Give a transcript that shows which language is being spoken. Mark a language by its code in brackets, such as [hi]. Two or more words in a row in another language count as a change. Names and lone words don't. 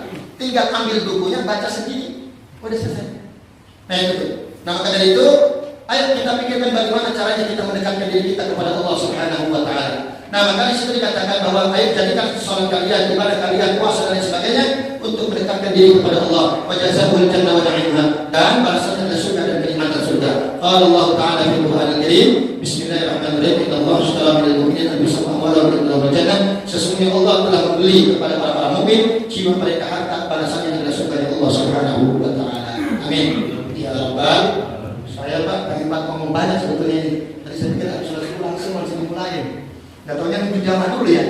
[id] Tinggal ambil bukunya, baca sendiri, udah selesai. Nah itu. Nah maka dari itu, ayo kita pikirkan bagaimana caranya kita mendekatkan diri kita kepada Allah [ar] سبحانه وتعالى. [id] Nah maka di situ dikatakan bahwa ayo jadikan sholat kalian, ibadah kalian, puasa dan sebagainya untuk mendekatkan diri kepada Allah. [ar] وجزاه الجنة ونعيمه, [id] dan balasannya adalah surga dan kenikmatan surga. [ar] قال الله تعالى في القرآن الكريم، بسم الله الرحمن الرحيم. إن الله اشترى من المؤمنين أنفسهم وأموالهم بالجنة. [id] Sesungguhnya Allah telah membeli kepada para mukmin jiwa mereka harta, balasannya adalah surga dari Allah [ar] سبحانه وتعالى. آمين. يا رب. [id] Saya Pak pengen ngomong banyak sebetulnya ini. Tadi saya pikir harus langsung dimulai. Gak taunya nunggu jamaah dulu ya.